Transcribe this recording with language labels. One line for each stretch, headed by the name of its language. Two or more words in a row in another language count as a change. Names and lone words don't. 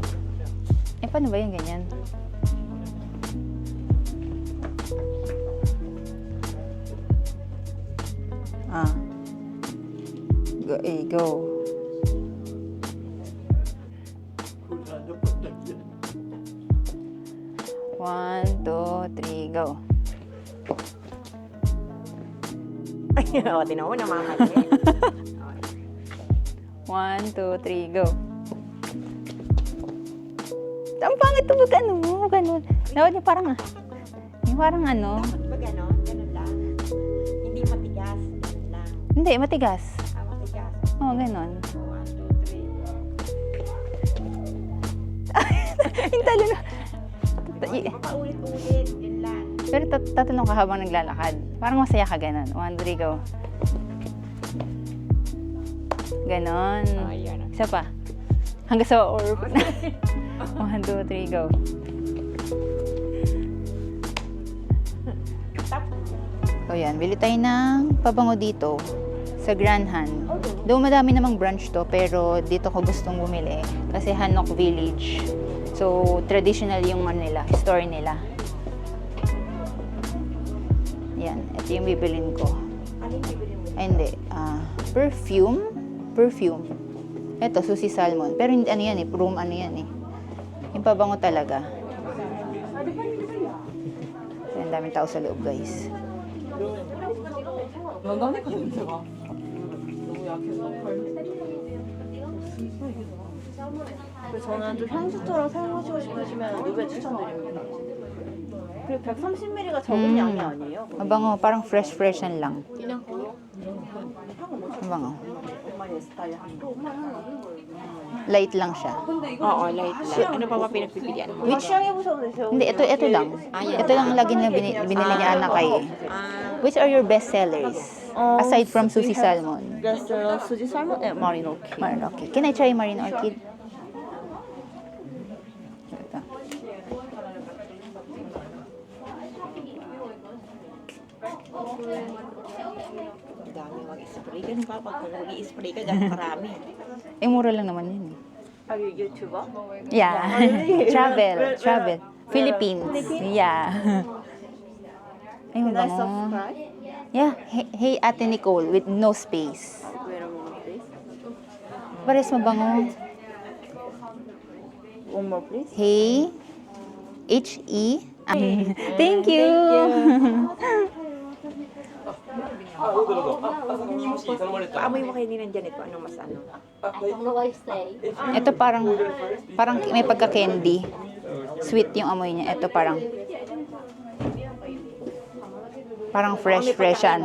Filipino: Eh, paano ba yung ganyan? Ah.
English: Go, go. One, two, three, go.
Filipino: O, tinaw mo, namamali.
English: One, two, three, go.
Filipino: Ang pangit ito, wag ano mo, ganun. Dapat yung parang, yung parang ano. Dapat ba gano'n? Ganun lang. Hindi matigas. Ganun lang. Hindi, matigas. Matigas. Oo, ganun. 1, 2, 3. Yung talo na. Paulit-ulit. Yun lang. Pero tatalong ka habang naglalakad. Parang masaya ka ganun.
English: One, three, go.
Filipino: Ganon. Ayan. Isa pa. Hanggang sa orb.
English: One, two, three, go.
Filipino: O yan, bili tayo ng pabango dito sa Grand Han. Though madami namang branch to, pero dito ko gustong bumili kasi Hanok Village. So, traditional yung ano nila, store nila. Yan, ito yung bibilin ko. Anong bibilin mo? Ay, hindi. Perfume. Perfume. Ito, Susi Salmon. Pero hindi, ano yan eh, room ano yan eh. Yung pabango talaga. So, ang daming tao sa loob, guys.
Korean: 저는 좀 향수처럼 사용하시고 싶으시면 누베 추천드립니다. 그리고 130ml가 적은 양이 아니에요.
Filipino: Mabango, parang fresh-freshan lang. Mabango.
Korean: 엄마의 스타일 한 거.
Filipino: Light lang siya. Oo, light lang. Ano pa ba pinagpipilian mo?
English: Which,
Korean: 시향해보셔도 되세요.
Filipino: hindi, ito lang. Ito lang lagi na binili ni Ana kay.
English: Which are your best sellers? Aside from Susi Salmon.
Korean: 베스트셀러
English: Susie Salmon and Marine Orchid. Marine Orchid. Can I try Marine Orchid? Ito.
Filipino: Ang dami mag-spray. Ganun ka pag mag-i-spray ka, ganun karami. Eh, mura lang naman yun.
English: Are you YouTuber? Yeah. Travel. Philippines. Yeah.
Filipino: Ay,
English: Can I
Filipino: mabango.
English: subscribe? Yeah. Hey, Ate Nicole with no space. Wait a moment, please.
Filipino: Pares mabango.
English: One more, please. Hey. H-E. Thank you.
Filipino: Paamoy mo kayo ni nandiyan ito. Anong mas ano? Ito parang may pagka-candy. Sweet yung amoy niya. Ito parang fresh yan.